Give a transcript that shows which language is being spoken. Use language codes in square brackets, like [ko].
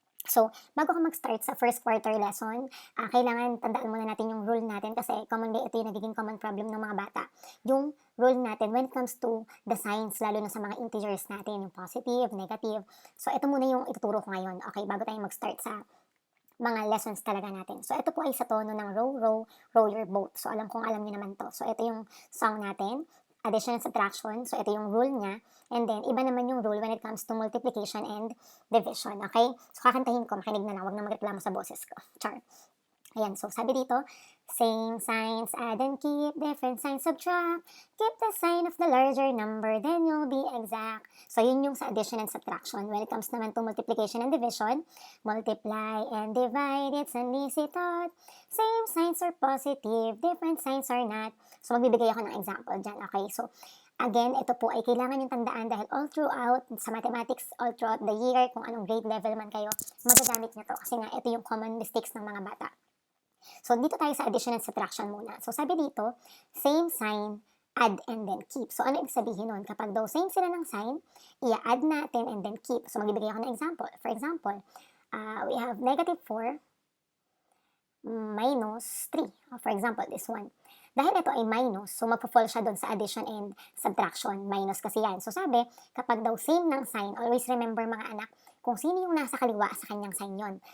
[tl] So, bago ka mag-start sa first quarter lesson, kailangan tandaan muna natin yung rule natin kasi commonly ito yung nagiging common problem ng mga bata. Yung rule natin [en] when it comes to the signs, [tl] lalo na sa mga integers natin, yung positive, negative. So, ito muna yung ituturo ko ngayon. Okay, bago tayo mag-start sa mga lessons talaga natin. So, ito po ay sa tono ng row, row, row your boat. So, alam kong alam niyo naman to. So, ito yung song natin, addition and subtraction. So, ito yung rule niya. [en] And then, [tl] iba naman yung [en] rule when it comes to multiplication and division. [tl] Okay? So, kakantahin ko. Makinig na lang. Huwag na magreklamo sa boses ko. Char. Ayan, so sabi dito, [en] same signs add and keep, different signs subtract. Keep the sign of the larger number, then you'll be exact. [tl] So yun yung sa [en] addition and subtraction. When it comes naman to multiplication and division, multiply and divide, it's an easy thought. Same signs are positive, different signs are not. [tl] So magbibigay ako ng example dyan, okay? So again, ito po ay kailangan yung tandaan dahil all throughout sa mathematics, [en] all throughout the year, [tl] kung anong grade level man kayo, magagamit nyo to kasi nga ito yung common mistakes ng mga bata. So, dito tayo sa addition and subtraction muna. So, sabi dito, [en] same sign, add and then keep. [tl] So, ano ibig sabihin nun? Kapag daw same sila ng sign, i-add natin and then keep. So, magbibigay ako ng example. [en] For example, we have negative 4 minus 3. For example, this one. [tl] Dahil ito ay minus, so magpo-fall siya doon sa addition and subtraction. Minus kasi yan. So, sabi, kapag daw same ng sign, [en] always remember [tl] mga anak, kung sino yung nasa kaliwa sa kanyang sign yon.